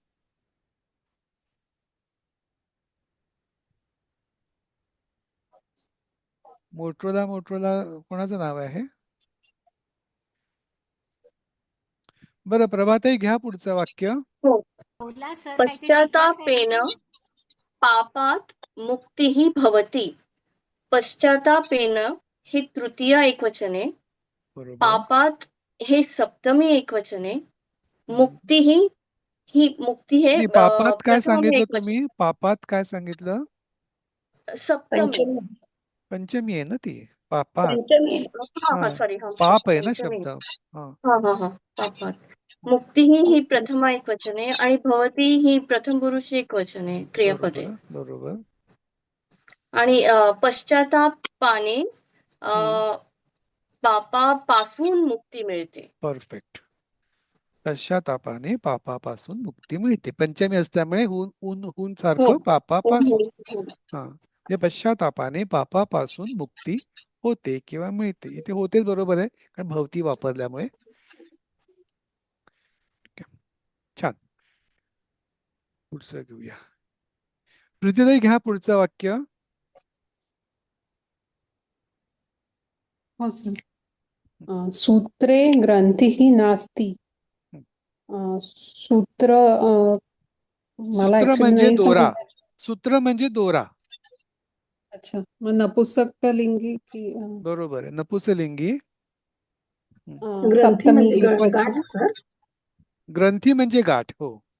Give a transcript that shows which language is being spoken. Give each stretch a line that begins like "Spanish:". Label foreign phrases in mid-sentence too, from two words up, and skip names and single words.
Marathi: मोट्रोदा कोणाचं नाव आहे? बरं, प्रभाताई घ्या पुढचं वाक्य. बोला सर, काहीतरी
Sanskrit: पश्चातापेन पापात मुक्तिः भवति.
Marathi: पश्चातापेन हे तृतीय एकवचने, बरोबर. पापात हे सप्तमी एकवचने, मुक्तिः ही मुक्ती हे नाही, पापात काय प्रथम सांगितलं एकवचन. तुम्ही? पापात काय सांगितलं? सप्तमी. पंचमी आहे ना ती. पापात हा सॉरी, पाप आहे ना पंचमी. शब्द. हा पापात. मुक्तिः ही प्रथमा एकवचने आणि भवती ही प्रथम पुरुष एकवचने क्रियापदे. बरोबर. आणि पश्चातापाने पापापासून मुक्ती मिळते. परफेक्ट. पश्चातापाने पापापासून मुक्ती मिळते. पंचमी असल्यामुळे हुन सारखं पापापासून. म्हणजे पश्चातापाने पापापासून मुक्ती होते किंवा मिळते. इथे होतेच बरोबर आहे, कारण भवती वापरल्यामुळे. छान. पुढचं घेऊया. प्रीतीताई घ्या पुढचं वाक्य. हो सर.
Sanskrit: सूत्रे ग्रंथीः नास्ति.
Marathi: सूत्र मला सूत्र ऍक्च्युली म्हणजे नाही दोरा. समजलं. सूत्र म्हणजे दोरा. अच्छा, मग नपुंसकलिंगी की बरोबर आहे, नपुंसकलिंगी. सप्तमी एकवचन. ग्रंथी म्हणजे गाठ. हो,